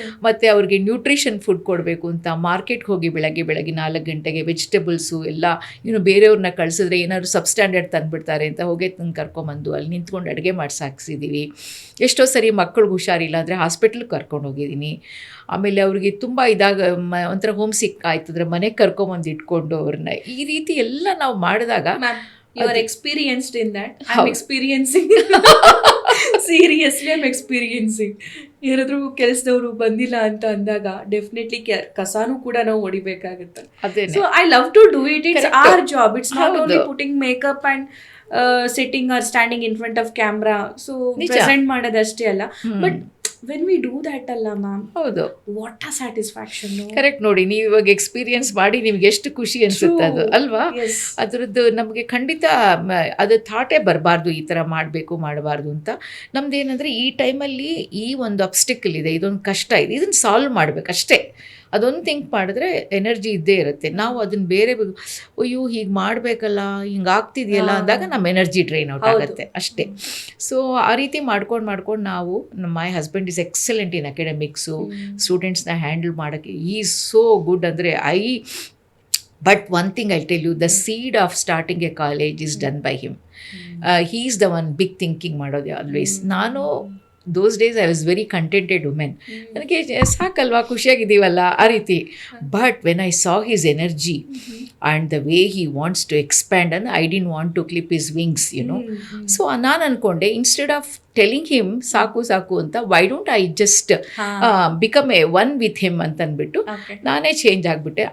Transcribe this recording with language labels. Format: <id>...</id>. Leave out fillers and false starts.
<kn>ಮತ್ತು ಅವ್ರಿಗೆ nutrition food ಕೊಡಬೇಕು ಅಂತ ಮಾರ್ಕೆಟ್ಗೆ ಹೋಗಿ ಬೆಳಗ್ಗೆ 4 ಗಂಟೆಗೆ ವೆಜಿಟೇಬಲ್ಸು ಎಲ್ಲ ಬೇರೆಯವ್ರನ್ನ ಕಳಿಸಿದ್ರೆ ಏನಾದ್ರು ಸಬ್ಸ್ಟ್ಯಾಂಡರ್ಡ್ ತಂದುಬಿಡ್ತಾರೆ ಅಂತ ಹೋಗಿ ತಂದು ಕರ್ಕೊಂಬಂದು ಅಲ್ಲಿ ನಿಂತ್ಕೊಂಡು ಅಡುಗೆ ಮಾಡಿಸಿ ಹಾಕ್ಸಿದ್ದೀವಿ. ಎಷ್ಟೋ ಸರಿ ಮಕ್ಕಳಿಗೆ ಹುಷಾರಿಲ್ಲ ಅಂದರೆ ಹಾಸ್ಪಿಟ್ಲಿಗೆ ಕರ್ಕೊಂಡು ಹೋಗಿದ್ದೀನಿ. ಆಮೇಲೆ ಅವ್ರಿಗೆ ತುಂಬ ಒಂಥರ ಹೋಮ್ ಸಿಕ್ ಆಯ್ತಂದ್ರೆ ಮನೆಗೆ ಕರ್ಕೊಂಬಂದು ಇಟ್ಕೊಂಡು ಅವ್ರನ್ನ ಈ ರೀತಿ ಎಲ್ಲ ನಾವು ಮಾಡಿದಾಗ</kn> <en>You are experienced in that. I'm experiencing. Seriously, I'm experiencing.</en> <kn>ಯಾರಾದ್ರೂ ಕೆಲಸದವರು ಬಂದಿಲ್ಲ ಅಂತ ಅಂದಾಗ ಡೆಫಿನೆಟ್ಲಿ ಕಸಾನು ಕೂಡ ನಾವು ಹೊಡಿಬೇಕಾಗುತ್ತೆ.</kn> <en>So I love to do it. It's our job. It's not only putting makeup and sitting or standing in front of camera. So</en> <kn>present ಮಾಡೋದಷ್ಟೇ ಅಲ್ಲ,</kn> <en>but when we do that ಅಲ್ಲ ma'am,</en> <kn>ಹೌದು,</kn> <en>What a satisfaction. Correct.</en> <kn>ನೋಡಿ, ನೀವು ಇವಾಗ experience ಮಾಡಿ ನಿಮ್ಗೆ ಎಷ್ಟು ಖುಷಿ ಅನ್ಸುತ್ತೆ ಅದು ಅಲ್ವಾ? ಅದರದ್ದು ನಮಗೆ ಖಂಡಿತ ಅದು ಥಾಟೇ ಬರಬಾರ್ದು ಈ ಥರ ಮಾಡಬಾರ್ದು ಅಂತ. ನಮ್ದು ಏನಂದರೆ ಈ ಟೈಮಲ್ಲಿ ಈ ಒಂದು ಅಬ್ಸ್ಟಿಕಲ್ ಇದೆ, ಇದೊಂದು ಕಷ್ಟ ಇದೆ, ಇದನ್ನು ಸಾಲ್ವ್ ಮಾಡಬೇಕಷ್ಟೇ. ಅದೊಂದು ಥಿಂಕ್ ಮಾಡಿದ್ರೆ ಎನರ್ಜಿ ಇದ್ದೇ ಇರುತ್ತೆ. ನಾವು ಅದನ್ನು ಬೇರೆ ಅಯ್ಯೋ ಹೀಗೆ ಮಾಡಬೇಕಲ್ಲ, ಹಿಂಗೆ ಆಗ್ತಿದೆಯಲ್ಲ ಅಂದಾಗ ನಮ್ಮ ಎನರ್ಜಿ ಡ್ರೈನ್ ಔಟ್ ಆಗುತ್ತೆ ಅಷ್ಟೇ.</kn> <en>so</en> <kn>ಆ ರೀತಿ ಮಾಡ್ಕೊಂಡು ನಾವು</kn> <en>My husband is excellent in academics.</en> <kn>ಸ್ಟೂಡೆಂಟ್ಸ್ನ handle ಮಾಡೋಕ್ಕೆ</kn> <en>Is so good. ಅಂದರೆ but one thing I tell you, the seed of starting a college is done by him. He is the one big thinking</en> <kn>ಮಾಡೋದು</kn> <en>Always.</en> <kn>ನಾನು</kn> <en>those days I was very contented woman.</en> <kn>ನನಗೆ ಸಾಕಲ್ವಾ, ಖುಷಿಯಾಗಿದ್ದೀವಲ್ಲ ಆ ರೀತಿ.</kn> <en>But when I saw his energy and the way he wants to expand, and I didn't want to clip his wings, you know. So</en> <kn>ನಾನು ಅಂದ್ಕೊಂಡೆ,</kn> <en>instead of telling him</en> <kn>ಸಾಕು ಅಂತ,</kn> <en>why don't I just become a one with him</en> <kn>ಅಂತ ಅಂದ್ಬಿಟ್ಟು ನಾನೇ change ಆಗಿಬಿಟ್ಟೆ.</kn>